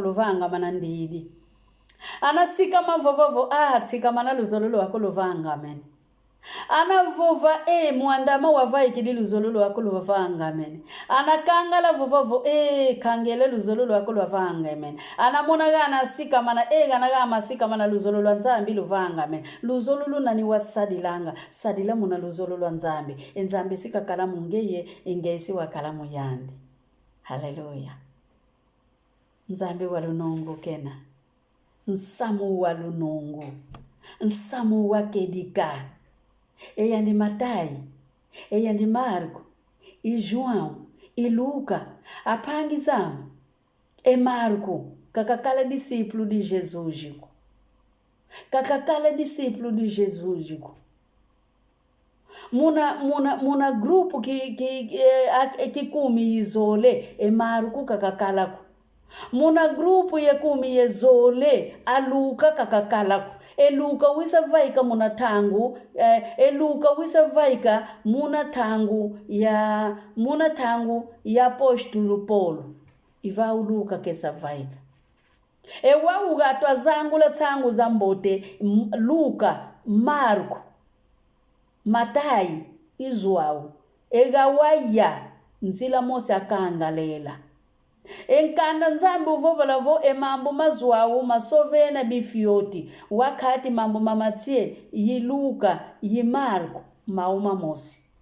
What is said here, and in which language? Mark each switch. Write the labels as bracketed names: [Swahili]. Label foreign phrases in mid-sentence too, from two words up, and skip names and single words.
[Kongo] luvanga manandidi anasika mavovovo tsika mana luzolo wako luvanga amen anavova muandama wavai kidi luzolo wako luvanga amen anakangala vovovo kangele luzolo wako luvanga amen anamona gana sika mana gana masika mana luzolo lwa nzambi luvanga amen luzolo lunani wasadilanga sadila muna luzolo lwa nzambi enzambi sika kalamu ngeye ingesi wa kalamu yandi. Haleluya. Nzambi walunongo kena nsamu wa lunungu nsamu wa kedika eyandi Matai eyandi Marko João Luca apangizamu Marko kakakala [Portuguese] discípulo de Jesus [Kongo] kakakala [Portuguese] discípulo de Jesus [Kongo] muna grupo ki kumi izole Marko kakakalako Muna grupu ye kumi ye zole aluka kakakalaku. Eluka wisa vaika muna tangu eluka wisa vaika muna tangu ya apostolo Paulo. Iva uluka kesa vaika. Ewa ugatwa zangu la tangu zambote Luka, Marko, Matai, Izuau. Egawaya nzila mose akangalela. Enkanda nzambi uvovola vo emambo mazuau masovena bifioti. Wakati mambo mamatie yi Luka, yi Marko, mauma mosi.